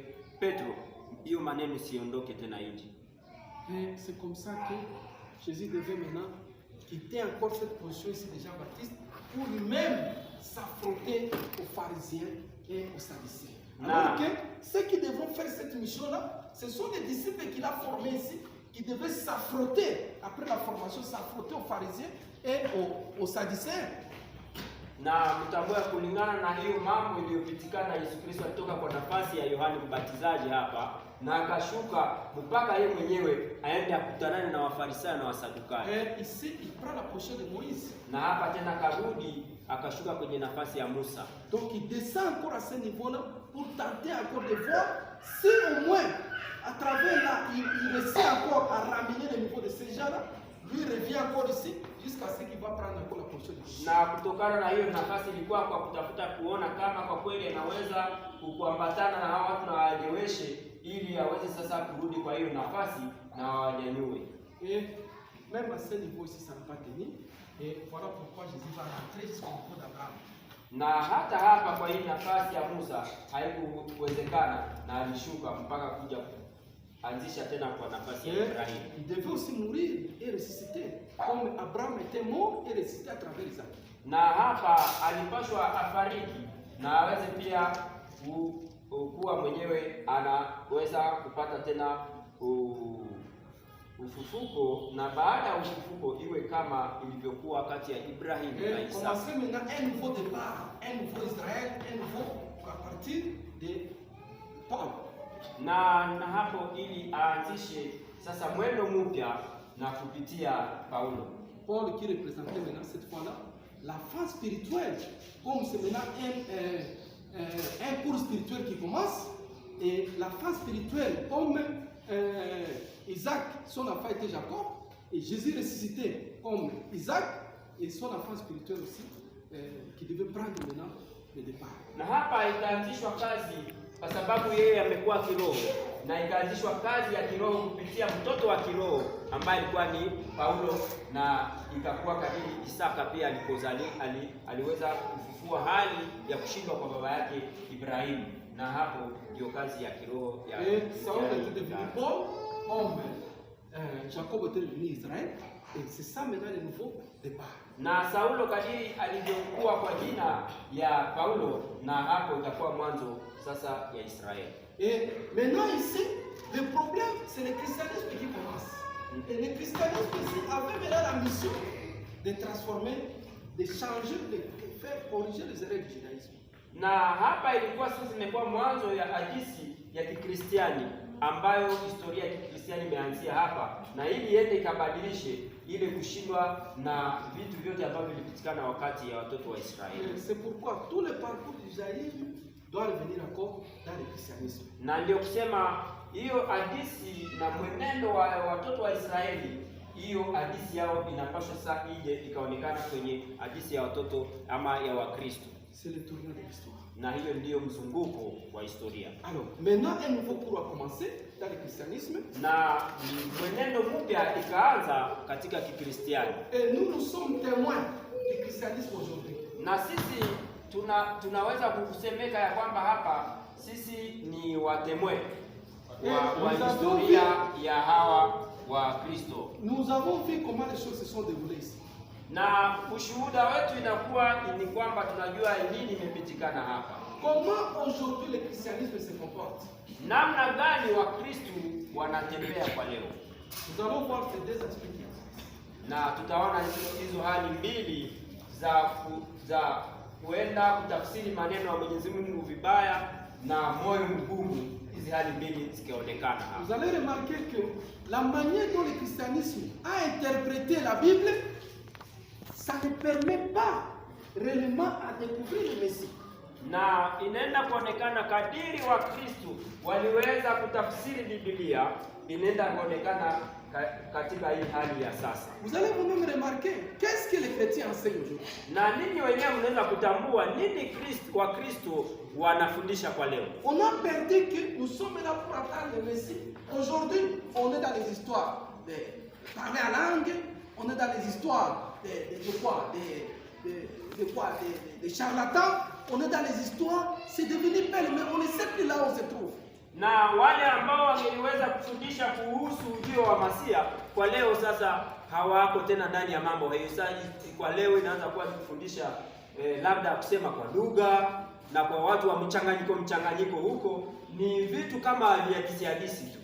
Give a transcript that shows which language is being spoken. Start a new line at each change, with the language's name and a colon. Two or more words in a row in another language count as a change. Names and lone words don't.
Swahili: Petro, hiyo maneno siondoke tena nje.
French: Et c'est comme ça que Jésus devait maintenant quitter encore cette position ici de Jean-Baptiste pour lui-même s'affronter aux pharisiens et aux sadducéens. Alors que ceux qui devront faire cette mission-là, ce sont les disciples qu'il a formés ici, qui devaient s'affronter, après la formation, s'affronter aux pharisiens et aux sadducéens.
Swahili: Na mtambua kulingana na hiyo mambo iliyopitikana, Yesu Kristo alitoka kwa nafasi ya Yohana Mbatizaji hapa na akashuka mpaka yeye mwenyewe aende akutanane na Wafarisayo na Wasadukayo.
French: Et ici, il prend la position de Moïse.
Swahili: Na hapa tena karudi akashuka kwenye nafasi ya Musa.
French: Donc il descend encore à ce niveau-là pour tenter encore de voir si au moins à travers là, il réussit encore à ramener le niveau de ces gens-là. Lui revient encore ici jusqu'à ce qu'il va prendre encore la position de Moïse.
Swahili: Na kutokana na hiyo nafasi ilikuwa kwa kutafuta kuona kama kwa kweli anaweza kuambatana na hao watu na waeleweshe, ili aweze sasa kurudi kwa hiyo nafasi na wanyanyue.
French: Et même à ce niveau ici, ça ne va pas tenir. Et voilà pourquoi Jésus va rentrer jusqu'au niveau d'Abraham.
Swahili: Na hata hapa kwa hii nafasi ya Musa haikuwezekana, na alishuka mpaka kuja anzisha tena kwa nafasi ya Ibrahim.
French: Il devait aussi mourir et ressusciter, comme Abraham était mort et ressuscité à travers Isaac.
Swahili: Na hapa alipashwa afariki na aweze pia kuwa mwenyewe anaweza kupata tena ufufuko, na baada ya ufufuko iwe kama ilivyokuwa kati ya Ibrahim na Isaka.
French: Commencer maintenant un nouveau départ, un nouveau Israël, un nouveau à partir de Paul.
Swahili: Na hapo ili aanzishe sasa mwendo mpya na kupitia Paulo.
French: Paul qui représentait maintenant cette fois-là la phase spirituelle, comme c'est maintenant un cours spirituel qui commence, et la phase spirituelle comme Isaac, son enfant était Jacob, et Jésus ressuscité comme Isaac, et son enfant spirituel aussi, qui devait prendre maintenant le départ.
Swahili: Na hapa itaanzishwa kazi kwa sababu yeye amekuwa kiroho, na ikaanzishwa kazi ya kiroho kupitia mtoto wa kiroho ambaye alikuwa ni Paulo, na ikakuwa kadiri Isaka pia aliweza kufufua hali ya kushindwa kwa baba yake Ibrahimu, na hapo ndio kazi ya kiroho ya
French: Saul était devenu Paul, comme Jacob était devenu Israël, et c'est ça maintenant le nouveau départ.
Swahili: Na Saulo kadiri alivyokuwa kwa jina ya Paulo, na hapo itakuwa mwanzo sasa ya Israeli.
French: Et maintenant ici, le problème c'est le christianisme qui commence. Et le christianisme ici avait maintenant la mission de transformer, de changer, de faire corriger les erreurs du judaïsme.
Swahili: Na hapa ilikuwa sasa imekuwa mwanzo ya hadithi ya Kikristiani ambayo historia ya Kikristiani imeanzia hapa, na ili iende ikabadilishe ile kushindwa na vitu vyote ambavyo vilipitikana wakati ya watoto wa Israeli.
French: C'est pourquoi tout le parcours du judaïsme doit revenir encore dans le christianisme.
Swahili: Na ndio kusema hiyo hadithi na mwenendo wa watoto wa Israeli, hiyo hadithi yao inapaswa sasa ije ikaonekana kwenye hadithi ya watoto ama ya Wakristo.
French: C'est le tournant de l'histoire.
Swahili: Na hiyo ndiyo mzunguko wa historia.
French: Alors, maintenant un nouveau cours a commencé dans le christianisme.
Swahili: Na mwenendo mpya ikaanza katika Kikristiani.
French: Et nous sommes témoins du christianisme aujourd'hui.
Swahili: Na sisi tunaweza kusemeka ya kwamba hapa sisi ni watemwe wa historia ya hawa wa Kristo.
French: Nous avons vu comment les choses se sont déroulées ici.
Swahili: Na ushuhuda wetu inakuwa ni kwamba tunajua nini imepitikana hapa.
French: Comment aujourd'hui le christianisme se comporte?
Swahili: Namna gani wa Kristo wanatembea kwa leo?
French: Nous allons voir ces deux aspects qui existent.
Swahili: Na tutaona hizo hali mbili za kuenda kutafsiri maneno ya Mwenyezi Mungu vibaya na moyo mgumu, hizi hali mbili zikionekana hapa.
French: Vous allez remarquer que la manière dont le christianisme a interprété la Bible, ça ne permet pas réellement à découvrir le Messie.
Swahili: Na inaenda kuonekana kadiri wa Kristo waliweza kutafsiri Biblia, inaenda kuonekana katika hii hali ya sasa.
French: Vous allez vous-même remarquer, qu'est-ce que les chrétiens enseignent aujourd'hui?
Swahili: Na ninyi wenyewe mnaweza kutambua nini Wakristo wanafundisha kwa leo.
French: On a perdu que nous sommes là pour attendre le Messie. Aujourd'hui, on est dans les histoires de parler à langue, on est dans les histoires de charlatans, on est dans les histoires, c'est devenu pêle, mais on ne sait plus là où on se trouve.
Swahili: Na wale ambao wangeliweza kufundisha kuhusu ujio wa Masia kwa leo sasa hawako tena ndani ya mambo hayo. Sasa kwa leo inaanza kuwa kufundisha labda kusema kwa lugha na kwa watu wa mchanganyiko huko, ni vitu kama vya kisiadisi tu.